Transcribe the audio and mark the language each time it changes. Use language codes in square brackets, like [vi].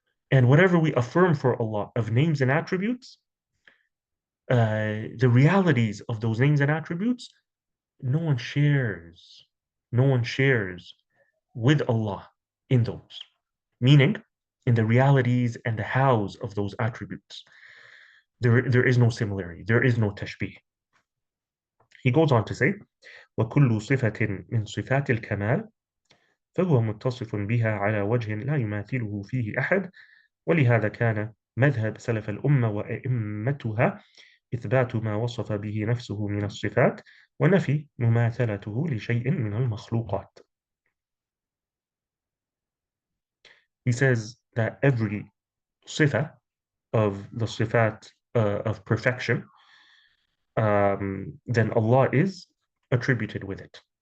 [en] And whatever we affirm for Allah of names and attributes, the realities of those names and attributes, no one shares. No one shares with Allah in those. Meaning, in the realities and the hows of those attributes, there is no similarity. There is no tashbih. He goes on to say, [ar] وَكُلُّ صِفَةٍ مِنْ صِفَاتِ الْكَمَالِ فهو متصف بها على وجه لا يماثله فيه أحد ولهذا كان مذهب سلف الأمة وأئمتها إثبات ما وصف به نفسه من الصفات ونفي مماثلته لشيء من المخلوقات. [en] He says that every صفة of the صفات of perfection, then Allah is attributed with it.